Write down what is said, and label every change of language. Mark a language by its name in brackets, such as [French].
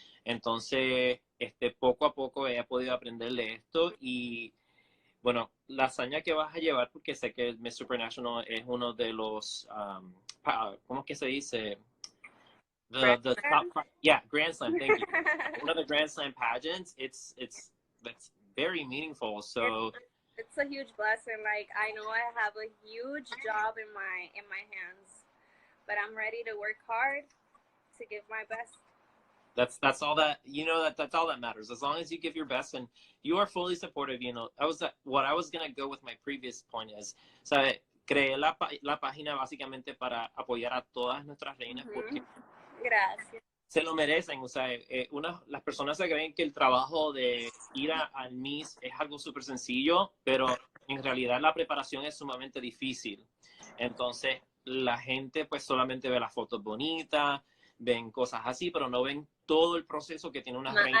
[Spanish] Entonces, poco a poco he podido aprenderle esto, y bueno, la hazaña que vas a llevar, porque sé que el Miss Supranational es uno de los, ¿cómo es que se dice? [English] The top, Grand Slam, thank you. One of the Grand Slam pageants, that's very meaningful. So it's a huge blessing. Like, I know I have a huge job in my hands, but I'm ready to work hard to give my best. That's all that, that's all that matters. As long as you give your best and you are fully supportive, what I was going to go with my previous point is, [Spanish] creé la página básicamente para apoyar a todas nuestras reinas, porque gracias. Se lo merecen. Las personas se creen que el trabajo de ir al Miss es algo súper sencillo, pero en realidad la preparación es sumamente difícil. Entonces, la gente pues solamente ve las fotos bonitas, ven cosas así, pero no ven todo el proceso que tiene una reina.